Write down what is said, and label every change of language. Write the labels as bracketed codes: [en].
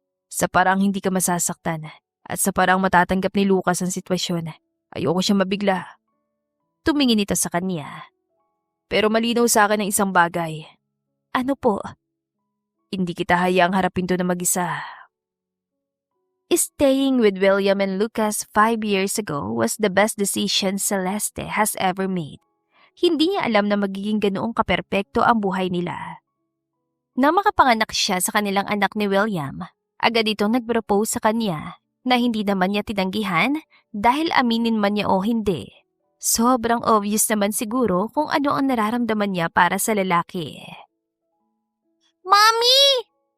[tl] "Sa parang hindi ka masasaktan at sa parang matatanggap ni Lucas ang sitwasyon. Ayoko siya mabigla." Tumingin ito sa kanya. "Pero malinaw sa akin ang isang bagay." "Ano po?" "Hindi kita hayaang harapin to na mag-isa." [en] Staying with William and Lucas 5 years ago was the best decision Celeste has ever made. [tl] Hindi niya alam na magiging ganoong kaperpekto ang buhay nila. Nang makapanganak siya sa kanilang anak ni William, agad itong nag-propose sa kanya na hindi naman niya tinanggihan dahil aminin man niya o hindi. Sobrang obvious naman siguro kung ano ang nararamdaman niya para sa lalaki. Mommy!